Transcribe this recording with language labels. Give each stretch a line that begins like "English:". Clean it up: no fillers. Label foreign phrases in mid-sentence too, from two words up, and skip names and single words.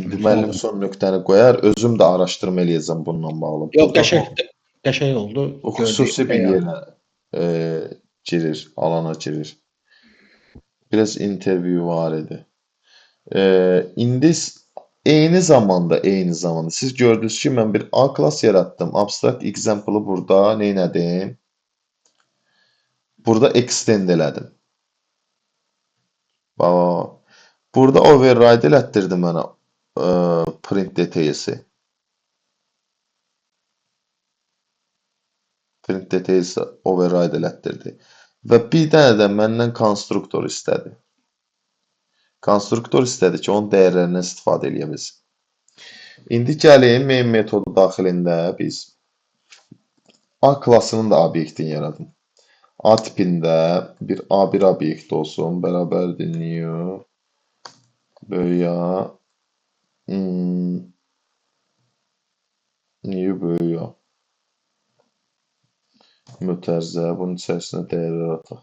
Azerbaijani: İndi müəllim son nöqtəni qoyar, özüm də araşdırma eləyəcəm bununla bağlı. Yox, Burada qəşəng oldu. bu xüsusi bir yerə girir, alana girir. Biraz interview var idi. İndi eyni zamanda siz gördünüz ki, mən bir
English: A class
Azerbaijani: yaratdım.
English: Abstract example-ı
Azerbaijani: burada nə etdim? Burada extend elədim. Bax, burada override elətdirdi mənə
English: print details-i. Print details
Azerbaijani: override elətdirdi. Və bir dənə də məndən konstruktor istədi. Konstruktor istədi ki, onun dəyərlərindən istifadə eləyə bilsin. İndi gəlin main metodu daxilində biz A klassının da obyektini yaradım. A tipində bir A1 obyekt olsun, bərabərdir new böyük A new böyük A mötərizə, bunun içərisinə dəyərlər ataq.